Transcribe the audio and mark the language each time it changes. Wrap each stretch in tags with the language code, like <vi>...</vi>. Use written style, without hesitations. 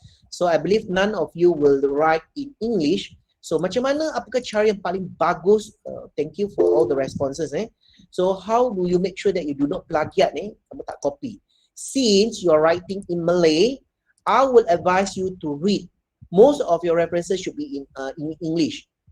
<en>So I believe none of you will write in English.</en> <ms>So macam mana, apakah cara yang paling bagus?</ms> <en>Thank you for all the responses. So how do you make sure that you do not plagiat?</en> <ms>Kamu tak copy.</ms> <en>Since you are writing in Malay, I will advise you to read. Most of your references should be in English.</en>